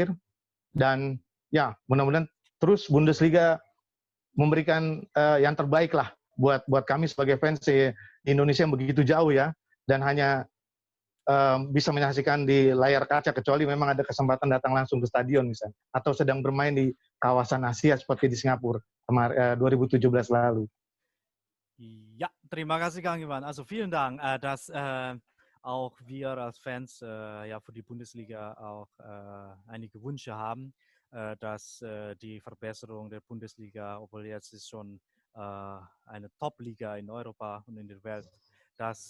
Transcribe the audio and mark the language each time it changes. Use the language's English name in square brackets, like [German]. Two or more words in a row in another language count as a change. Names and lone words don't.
[Indonesian] Dan ya mudah-mudahan terus Bundesliga memberikan yang terbaik lah buat kami sebagai fans di Indonesia yang begitu jauh ya, dan hanya bisa menyaksikan di layar kaca, kecuali memang ada kesempatan datang langsung ke stadion misalnya, atau sedang bermain di kawasan Asia seperti di Singapura 2017 lalu. Ja, terima kasih Kang Iwan. [German] Also vielen Dank, dass auch wir als Fans ja für die Bundesliga auch einige Wünsche haben, dass die Verbesserung der Bundesliga, obwohl jetzt ist schon eine Top-Liga in Europa und in der Welt, dass